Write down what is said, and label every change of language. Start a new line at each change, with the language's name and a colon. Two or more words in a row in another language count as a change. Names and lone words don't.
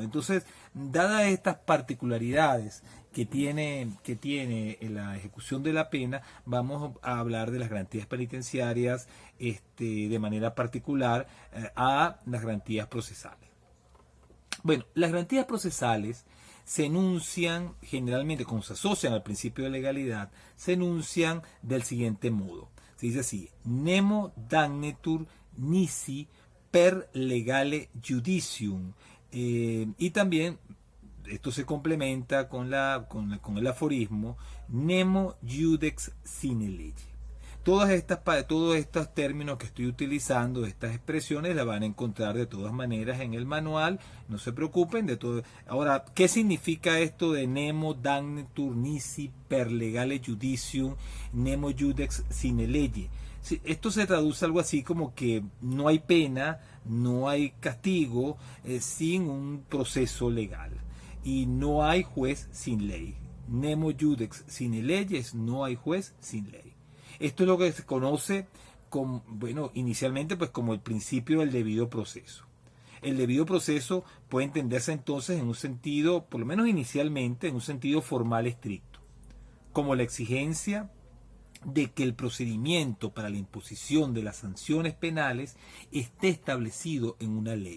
Spanish: Entonces, dadas estas particularidades que tiene la ejecución de la pena, vamos a hablar de las garantías penitenciarias de manera particular a las garantías procesales. Bueno, las garantías procesales se enuncian generalmente, como se asocian al principio de legalidad, se enuncian del siguiente modo. Se dice así:
Latin: nemo damnetur nisi per legale judicium.
Spanish: Y también esto se complementa con el aforismo
Latin: nemo judex sine lege.
Spanish: Todos estos términos que estoy utilizando, estas expresiones, las van a encontrar de todas maneras en el manual, no se preocupen de todo. Ahora, ¿qué significa esto de
Latin: nemo damnetur nisi per legale judicium, nemo judex sine lege?
Spanish: Esto se traduce algo así como que no hay pena, no hay castigo sin un proceso legal, y no hay juez sin ley.
Latin: Nemo judex sine leyes,
Spanish: no hay juez sin ley. Esto es lo que se conoce como, inicialmente pues como el principio del debido proceso. El debido proceso puede entenderse entonces en un sentido, por lo menos inicialmente, en un sentido formal estricto, como la exigencia de que el procedimiento para la imposición de las sanciones penales esté establecido en una ley.